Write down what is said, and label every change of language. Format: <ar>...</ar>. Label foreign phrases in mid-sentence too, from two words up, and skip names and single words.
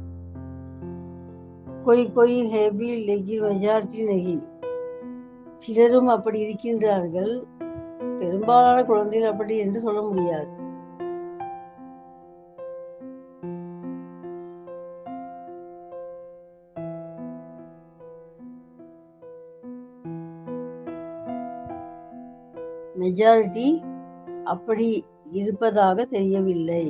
<hi>कोई है भी लेकिन மெஜாரிட்டி नहीं.</hi> <ta>சிலரும் அப்படி இருக்கின்றார்கள், பெரும்பாலான குழந்தைகள் அப்படி என்று சொல்ல முடியாது. மெஜாரிட்டி அப்படி இருப்பதாக தெரியவில்லை.</ta>